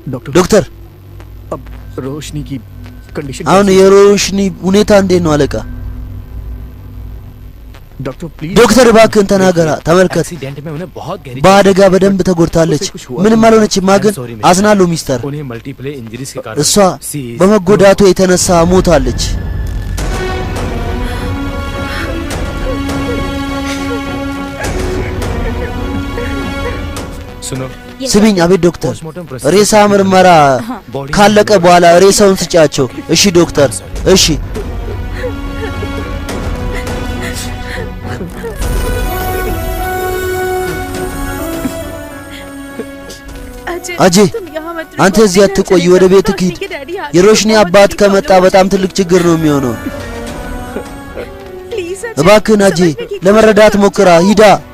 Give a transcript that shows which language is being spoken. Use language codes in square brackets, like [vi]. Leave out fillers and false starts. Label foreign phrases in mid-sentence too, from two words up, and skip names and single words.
[am] ዶክተር [hi] अब रोशनी की कंडीशन [am] አሁን የሮሽኒ ሁኔታ እንዴት ነው አለቃ? [en] doctor please [am] ዶክተር እባክህን ተናገራ። ተመልከት [hi] एक्सीडेंट में उन्हें बहुत गहरी [am] በአደጋ በደንብ ተጎድታለች። ምንም አልሆነችም። ግን አዝናለሁ ሚስተር። [hi] उन्हें [en] multiple injuries [hi] के कारण [am] እሷ በመጎዳቱ የተነሳ ሞታለች። [hi] सुनो [am] ስሚኝ። አቤት ዶክተር። ሬሳ ምርመራ ካለቀ በኋላ ሬሳውን ስጫቸው። እሺ ዶክተር። እሺ अजय አንተ እዚህ አትቆይ፣ ወደ ቤት ሂድ። የሮሽኒ አባት ከመጣ በጣም ትልቅ ችግር ነው የሚሆነው። እባክህን አጀይ ለመረዳት ሞክራ ሂዳ።